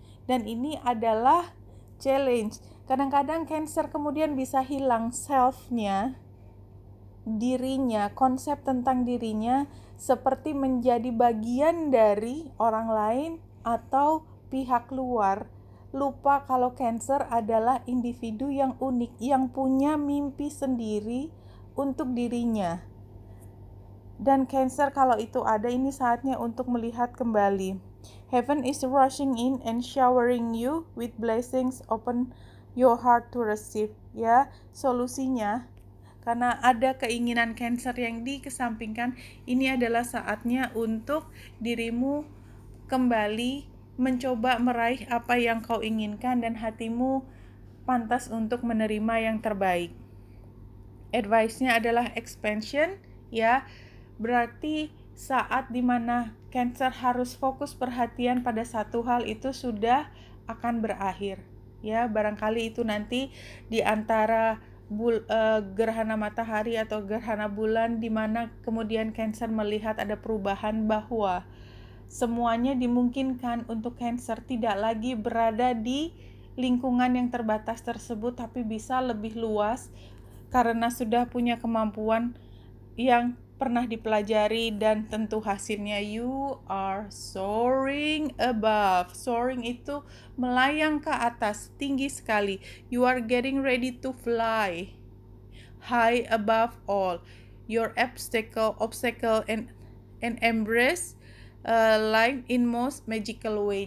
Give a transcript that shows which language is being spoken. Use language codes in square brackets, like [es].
[id] Dan ini adalah challenge. Kadang-kadang Cancer kemudian bisa hilang self-nya, dirinya, konsep tentang dirinya seperti menjadi bagian dari orang lain atau pihak luar. Lupa kalau Cancer adalah individu yang unik, yang punya mimpi sendiri untuk dirinya. Dan Cancer kalau itu ada, ini saatnya untuk melihat kembali. [en] Heaven is rushing in and showering you with blessings. Open your heart to receive. [id] Ya, solusinya karena ada keinginan Cancer yang dikesampingkan, ini adalah saatnya untuk dirimu kembali mencoba meraih apa yang kau inginkan dan hatimu pantas untuk menerima yang terbaik. Advice-nya adalah expansion, ya. Berarti saat dimana Cancer harus fokus perhatian pada satu hal itu sudah akan berakhir. Ya, barangkali itu nanti di antara gerhana matahari atau gerhana bulan, di mana kemudian Cancer melihat ada perubahan bahwa semuanya dimungkinkan untuk Cancer tidak lagi berada di lingkungan yang terbatas tersebut, tapi bisa lebih luas karena sudah punya kemampuan yang pernah dipelajari dan tentu hasilnya [en] you are soaring above. [id] Soaring itu melayang ke atas, tinggi sekali. [en] You are getting ready to fly high above all your obstacle and embrace life in most magical way.